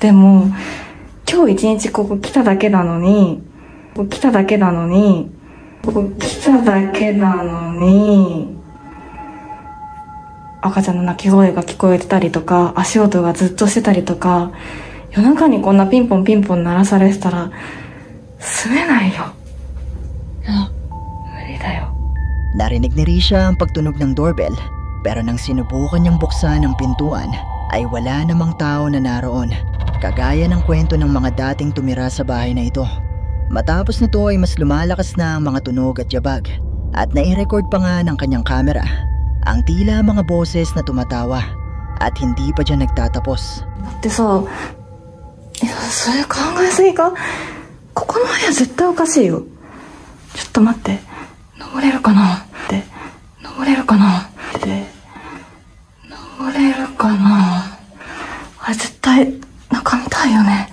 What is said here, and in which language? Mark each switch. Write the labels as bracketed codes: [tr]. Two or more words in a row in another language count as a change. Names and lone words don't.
[ja] でも、今日一日ここ来ただけなのに、赤ちゃんの泣き声が聞こえてたりとか、足音がずっとしてたりとか、夜中にこんなピンポンピンポン鳴らされてたら、住めないよ。無理だよ。 [tl] Narinig ni Risha ang pagtunog ng doorbell, pero nang sinubukan niyang buksan ang pintuan, ay wala namang tao na naroon, kagaya ng kwento ng mga dating tumira sa bahay na ito. Matapos nito ay mas lumalakas na ang mga tunog at yabag, at nai-record pa nga ng kanyang camera ang tila mga boses na tumatawa, at hindi pa dyan nagtatapos. [ja] だってさ、それ考えすぎか？ここの部屋絶対おかしいよ。ちょっと待って、登れるかな？あれ絶対中見たいよね。